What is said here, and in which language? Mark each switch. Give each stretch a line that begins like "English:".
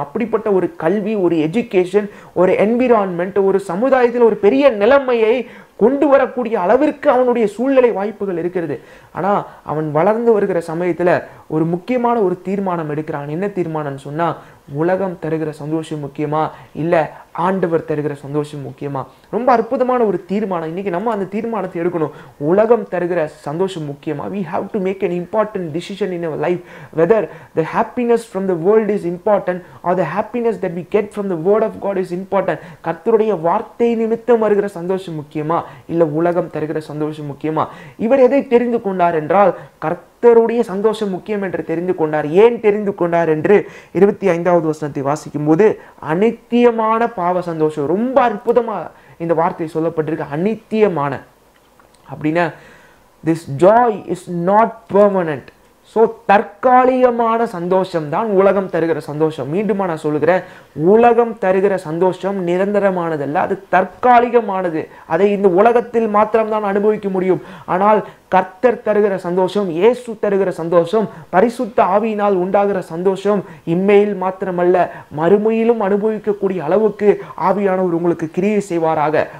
Tamil: அப்படிப்பட்ட ஒரு கல்வி, ஒரு எஜுகேஷன், ஒரு என்விரான்மெண்ட், ஒரு சமுதாயத்தில் ஒரு பெரிய நிலைமையை கொண்டு வரக்கூடிய அளவிற்கு அவனுடைய சூழ்நிலை வாய்ப்புகள் இருக்கிறது. ஆனால் அவன் வளர்ந்து வருகிற சமயத்தில் ஒரு முக்கியமான ஒரு தீர்மானம் எடுக்கிறான். என்ன தீர்மானம்னு சொன்னால், உலகம் தருகிற சந்தோஷம் முக்கியமா இல்லை ஆண்டவர் தருகிற சந்தோஷம் முக்கியமா? ரொம்ப அற்புதமான ஒரு தீர்மானம். இன்னைக்கு நம்ம அந்த தீர்மானத்தை எடுக்கணும். உலகம் தருகிற சந்தோஷம் முக்கியமா?
English: we have to make an important decision in our life whether the happiness from the world is important or the happiness that we get from the word of God is important.
Tamil: கர்த்தருடைய வார்த்தை நிமித்தம் வருகிற சந்தோஷம் முக்கியமா இல்லை உலகம் தருகிற சந்தோஷம் முக்கியமா? இவர் எதை தெரிந்து கொண்டார் என்றால், கர்த்தருடைய சந்தோஷம் முக்கியம் என்று தெரிந்து கொண்டார். ஏன் தெரிந்து கொண்டார் என்று 25வது வசனத்தை வாசிக்கும் போது, அநித்தியமான பாவ சந்தோஷம். ரொம்ப அற்புதமா இந்த வார்த்தை சொல்லப்பட்டிருக்கு. அநித்தியமான அப்படின்னா,
English: this joy is not permanent.
Tamil: So தற்காலிகமான சந்தோஷம் தான் உலகம் தருகிற சந்தோஷம். மீண்டுமா நான் சொல்லுகிறேன், உலகம் தருகிற சந்தோஷம் நிரந்தரமானதல்ல, அது தற்காலிகமானது. அதை இந்த உலகத்தில் மாத்திரம்தான் அனுபவிக்க முடியும். ஆனால் கர்த்தர் தருகிற சந்தோஷம், இயேசு தருகிற சந்தோஷம், பரிசுத்த ஆவியினால் உண்டாகிற சந்தோஷம் இம்மையில் மாத்திரமல்ல மறுமையிலும் அனுபவிக்கக்கூடிய அளவுக்கு ஆவியானவர் உங்களுக்கு கிரியை செய்வாராக.